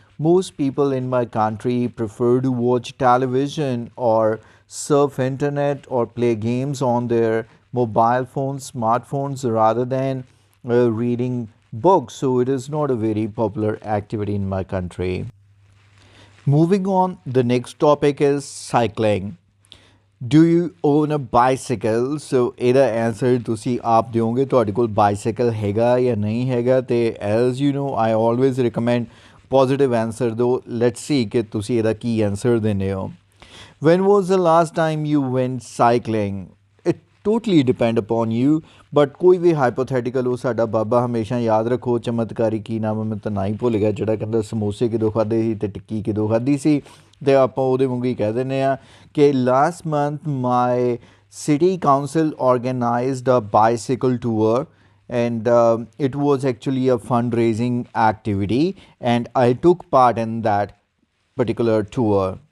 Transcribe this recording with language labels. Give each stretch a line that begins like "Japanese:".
English: Most people in my country prefer to watch television or surf internet or play games on their mobile phones, smartphones, rather than reading books. So it is not a very popular activity in my country. Moving on, the next topic is cycling. Do you own a bicycle?
Punjabi: So ਇਹਦਾ answer ਤੁਸੀਂ ਆਪ ਦਿਓਗੇ, ਤੁਹਾਡੇ ਕੋਲ bicycle ਹੈਗਾ ਜਾਂ ਨਹੀਂ ਹੈਗਾ.
English: ਤੇ as you know I always recommend positive answer ਦਿਓ. Let's see
Punjabi: ਕਿ ਤੁਸੀਂ ਇਹਦਾ ਕੀ ਆਨਸਰ ਦਿੰਦੇ ਹੋ.
English: When was the last time you went cycling? It totally depend upon you, but
Punjabi: ਕੋਈ ਵੀ ਹਾਈਪੋਥੈਟੀਕਲ ਹੋ. ਸਾਡਾ ਬਾਬਾ ਹਮੇਸ਼ਾ ਯਾਦ ਰੱਖੋ ਚਮਤਕਾਰੀ ਕੀ ਨਾਮ ਮੈਂ ਤਾਂ ਨਾ ਹੀ ਭੁੱਲ ਗਿਆ, ਜਿਹੜਾ ਕਹਿੰਦਾ ਸਮੋਸੇ ਕਿਦੋਂ ਖਾਧੇ ਸੀ ਤੇ ਟਿੱਕੀ ਕਿਦੋਂ ਖਾਧੀ ਸੀ. ਤੇ ਆਪਾਂ ਉਹਦੇ ਵਾਂਗੂ ਹੀ ਕਹਿ ਦਿੰਦੇ ਆ ਕਿ
English: Last month my city council organized a bicycle tour and it was actually a fundraising activity and I took part in that particular tour.